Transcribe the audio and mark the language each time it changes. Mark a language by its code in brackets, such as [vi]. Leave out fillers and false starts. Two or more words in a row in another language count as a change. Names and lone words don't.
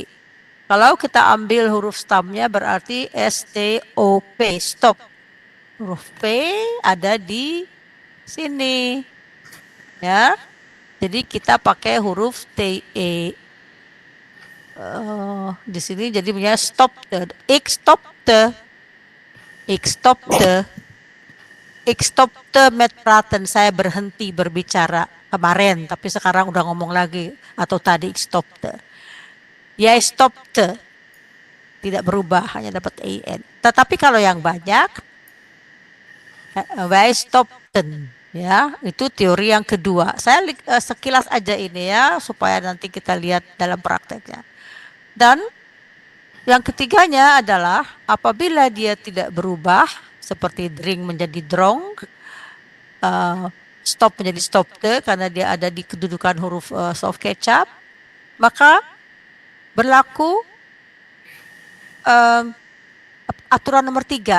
[id] Kalau kita ambil huruf stamnya berarti STOP, stop. Huruf P ada di sini. Ya. Jadi kita pakai huruf TE. Di sini jadi punya stop. [nl] Ik stopte. Ik stopte. Ik stopte met praten. [id] Saya berhenti berbicara kemarin, tapi sekarang udah ngomong lagi. Atau tadi [nl] ik stopte. Jij stopte. [id] Tidak berubah, hanya dapat EN. Tetapi kalau yang banyak, [nl] wij stopten. [id] Ya, itu teori yang kedua. Saya sekilas aja ini ya, supaya nanti kita lihat dalam prakteknya. Dan yang ketiganya adalah apabila dia tidak berubah, seperti drink menjadi drong, stop menjadi stopte karena dia ada di kedudukan huruf soft kecap, maka berlaku aturan nomor 3.